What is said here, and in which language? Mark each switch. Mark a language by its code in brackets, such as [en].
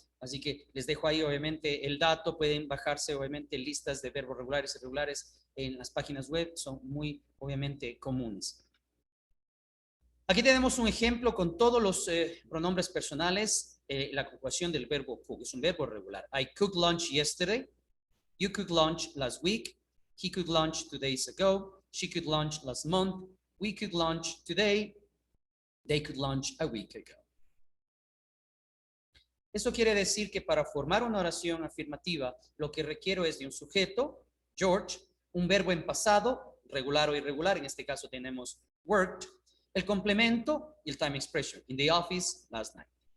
[es] Así que les dejo ahí obviamente el dato, pueden bajarse obviamente listas de verbos regulares y irregulares en las páginas web, son muy obviamente comunes. Aquí tenemos un ejemplo con todos los pronombres personales, la conjugación del verbo cook, es un verbo regular. [en] I cooked lunch yesterday, you cooked lunch last week, he cooked lunch 2 days ago, she cooked lunch last month, we cooked lunch today, they cooked lunch a week ago. [es] Eso quiere decir que para formar una oración afirmativa, lo que requiero es de un sujeto, George, un verbo en pasado, regular o irregular, en este caso tenemos worked, el complemento y el time expression, [en] in the office last night.